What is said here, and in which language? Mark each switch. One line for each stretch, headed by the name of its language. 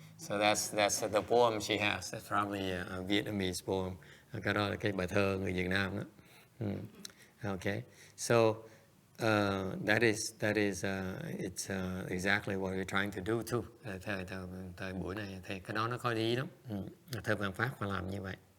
English: So that's the poem she has. That's probably a Vietnamese poem.
Vietnamese: Cái đó là cái bài thơ người Việt Nam đó.
English: Okay. So that is it's exactly what we're trying to do too.
Vietnamese: Thời buổi này thì cái đó nó có lý lắm. Thơ Văn Pháp phải làm như vậy.